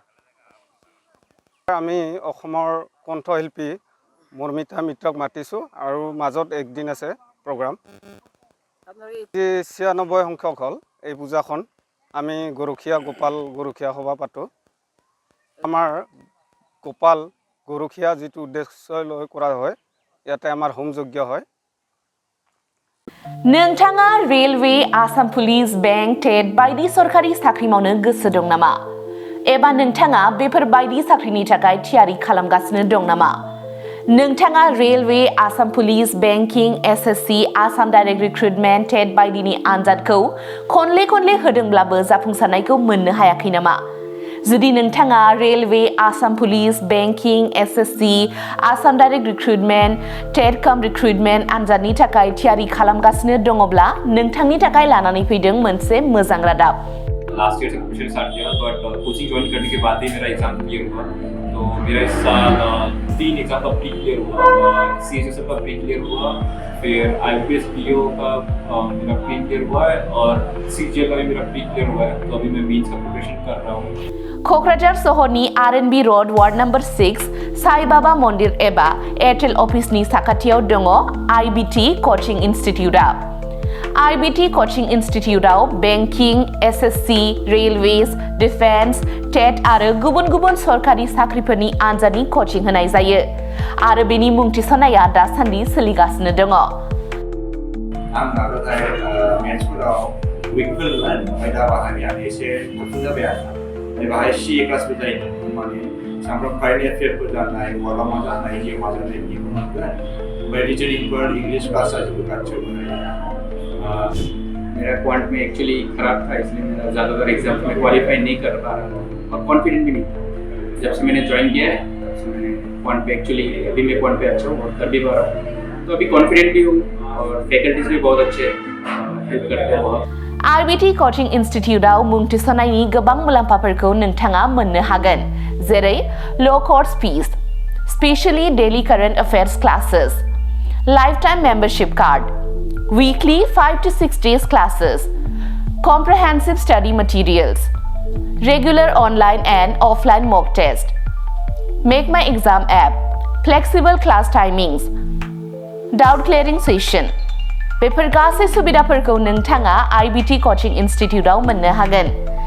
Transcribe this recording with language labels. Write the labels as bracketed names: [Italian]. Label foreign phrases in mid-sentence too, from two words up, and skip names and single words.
[Assamese] আমি অসমৰ কণ্ঠশিল্পী মৰ্মিতা মিত্ৰক মাতিছোঁ আৰু মাজত একদিন আছে প্ৰগ্ৰাম। 96 সংখ্যক হ'ল এই পূজাখন। আমি গৰখীয়া সভা পাতোঁ। আমাৰ গোপাল গৰখীয়া যিটো উদ্দেশ্য লৈ কৰা হয়, ইয়াতে আমাৰ হোমযজ্ঞ হয়। [Bodo] नोंथाङा रेलवे, आसाम पुलिस, बेंक, टेट बायदि सरकारि साख्रि मावनो गोसो दं नामा? एबा नोंथाङा बेफोर बायदि साख्रिनि थाखाय थियारि खालामगासिनो दं नामा? नोंथाङा रेलवे, आसाम पुलिस, बेंकिं, SSC, [English] Assam Direct Recruitment, [Bodo] टेट बायदिनि आनजादखौ खनले होदोंब्लाबो जाफुंसारनायखौ मोननो हायाखै नामा? जुदि नोंथाङा रेलवे, आसाम पुलिस, बेंकिं, SSC, [English] Assam Direct Recruitment, TET cum recruitment [Bodo] आनजादनि थाखाय थियारि खालामगासिनो दङब्ला नोंथांनि थाखाय लानानै फैदों मोनसे मोजां रादाब। [English] last year [Hindi] से [English] coaching start [Hindi] किया, बट [English] coaching join [Hindi] करने के बाद ही मेरा एग्जाम क्लियर हुआ। तो मेरा इस साल 3 एग्जाम का [English] pre clear [Hindi] हुआ, CHSL का [English] pre clear [Hindi] हुआ, फिर IPS PO का मेरा [English] pre clear [Hindi] हुआ है और CGL का भी मेरा [English] pre clear [Hindi] हुआ है। तो अभी मैं मेंस का प्रिपरेशन कर रहा हूँ। [Bodo] क'क्राझार सहरनि RNB रोड [English] ward number [Bodo] 6 साई बाबा मन्दिर एबा एयारटेल अफिसनि साखाथियाव दङ IBT कचिं इन्स्टिट्यूटआ। IBT कचिं इन्स्टिट्यूटआव बेंकिं, SSC, रेलवेज, डिफेन्स, टेट आरो गुबुन सरकारि साख्रिफोरनि आनजादनि कचिं होनाय जायो आरो बेनि मुं थिसननाया दासान्दि सोलिगासिनो दङ। आं दाबोहाय मेथ्सफोराव उइकफोरमोन, ओमफ्राय दा बाहाय आं एसे गुबुन जाबाय आरो बाहाय CA क्लासबो जायो, माने सामफ्राम [English] current affairs [Bodo] जानाय, मालामा जानाय, जिउमा जानाय बिदिखौ मोनगोन। ओमफ्राय रिजनिंफोर, [English] English class [Bodo] जाजोबो गासिबो। [Hindi] मेरा क्वांट में एक्चुअली खराब था, इसलिए मेरा ज़्यादातर एग्जाम में क्वालिफाई नहीं कर पा रहा था और कॉन्फिडेंट भी नहीं था। जब से मैंने ज्वाइन किया है तब से मैंने क्वांट पे एक्चुअली अभी मैं क्वांट पे अच्छा हूँ और कर भी पा रहा हूँ। तो अभी कॉन्फिडेंट भी हूँ और फैकल्टीज भी बहुत अच्छे हेल्प करते हैं बहुत। [Bodo] IBT कचिं इन्स्टिट्यूटआव मुं थिसननायनि गोबां मुलाम्फाफोरखौ नोंथाङा मोननो हागोन, जेरै [English] low course fees, specially daily current affairs classes, lifetime membership card, weekly 5 to 6 days classes, comprehensive study materials, regular online and offline mock test, Make My Exam app, flexible class timings, doubt clearing session। [Bodo] बेफोर गासै सुबिदाफोरखौ नोंथाङा IBT कचिं इन्स्टिट्यूटआव मोननो हागोन।